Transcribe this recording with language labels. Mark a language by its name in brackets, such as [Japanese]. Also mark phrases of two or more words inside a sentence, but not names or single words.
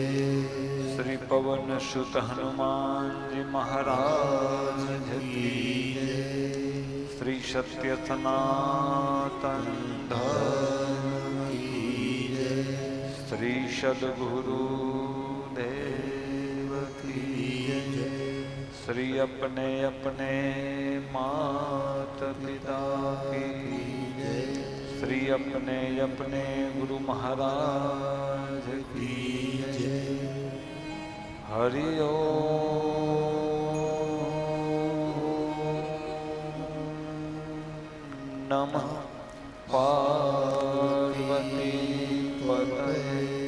[Hindi] श्री पवन सुत हनुमानजी महाराज की जय. श्री सत्य सनातन धर्म की जय. श्री सदगुरु देव की जय. श्री अपने अपने मात पिता की जय. श्री अपने अपने गुरु महाराज की जय. [Sanskrit] हरि ओम नमः पार्वती पतये.